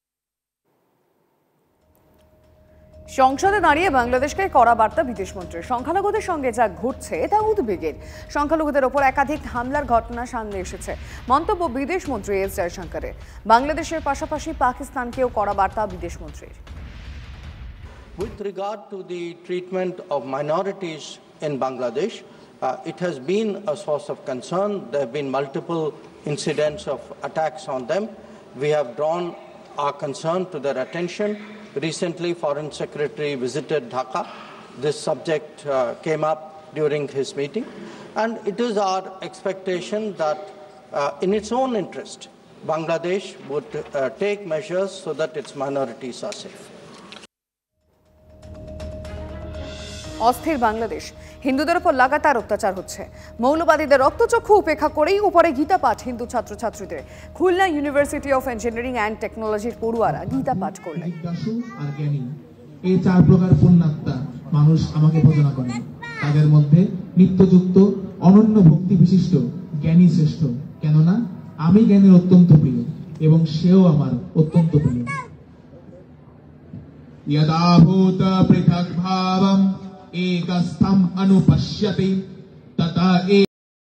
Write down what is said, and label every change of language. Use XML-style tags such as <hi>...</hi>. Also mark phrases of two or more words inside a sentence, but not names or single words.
<bn>সংসদে দাঁড়িয়ে বাংলাদেশকে কড়া বার্তা বিদেশমন্ত্রীর। সংখ্যালঘুদের সঙ্গে যা ঘটছে তা উদ্বেগের। সংখ্যালঘুদের ওপর একাধিক হামলার ঘটনা সামনে এসেছে। মন্তব্য বিদেশমন্ত্রী এস জয়শঙ্করের। বাংলাদেশের পাশাপাশি পাকিস্তানকেও কড়া বার্তা বিদেশমন্ত্রীর।</bn> <en>With regard to the treatment of minorities in Bangladesh, it has been a source of concern. There have been multiple incidents of attacks on them. We have drawn our concern to their attention. Recently, Foreign Secretary visited Dhaka. This subject came up during his meeting. And it is our expectation that in its own interest, Bangladesh would take measures so that its minorities are safe.</en> <bn>অস্থির বাংলাদেশ। হিন্দুদের উপর লাগাতার অত্যাচার হচ্ছে। মৌলবাদীদের রক্তচক্ষু উপেক্ষা করেই উপরে গীতা পাঠ হিন্দু ছাত্রছাত্রীদের। খুলনা ইউনিভার্সিটি অফ ইঞ্জিনিয়ারিং অ্যান্ড টেকনোলজির পড়ুয়ারা গীতা পাঠ করলেন। এই 4 প্রকার পুণ্যাত্মা মানুষ আমাকে ভজনা করে। তাদের মধ্যে নিত্যযুক্ত অনন্য ভক্তি বিশিষ্ট জ্ঞানী শ্রেষ্ঠ, কেননা আমি জ্ঞানের অত্যন্ত প্রিয় এবং সেও আমার অত্যন্ত প্রিয়।</bn> <sa>यदा भूत पृथक् भावम् एकस्थम् अनुपश्यति तथा</sa>